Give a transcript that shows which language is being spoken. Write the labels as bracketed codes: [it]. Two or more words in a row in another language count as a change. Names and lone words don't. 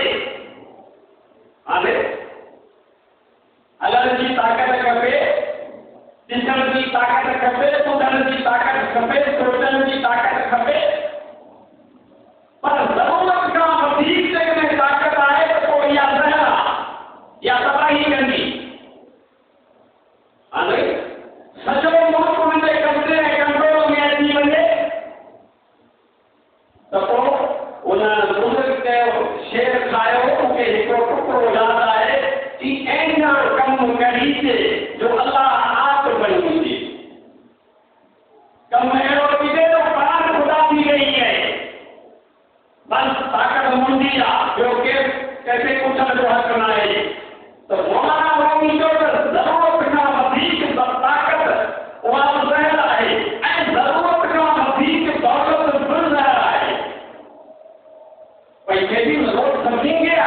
[sd] हाणे हलण जी ताक़त खपे, ॾिसण जी ताक़त खपे, ॿुधण जी ताक़त खपे, सोचण जी ताक़त खपे, पर ज़रूरत खां वधीक जेकॾहिं ताक़त आहे त पोइ इहा ज़हर आहे, इहा तबाही कंदी। हाणे सॼो मुल्क हुनजे कब्ज़े ऐं कंट्रोल में अची वञे त पोइ उन बुज़ुर्ग कयो शेर खायो, मूंखे हिकिड़ो टुकड़ो यादि आहे कि अहिड़ा कम करीचे जो अल्लाह आप बनी हुजे। कम अहिड़ो थींदे जो पाण ख़ुदा थी गई है, बस ताक़त मुंहिंजी आहे, ॿियो केरु कंहिंखे पुछण जो हक़ न आहे। त मौलाना रूमी जो त ज़रूरत खां वधीक ताक़त उहा ज़हर आहे ऐं ज़रूरत खां वधीक दौलत बि ज़हर आहे। भई केॾी ज़रूरत सम्झी गया।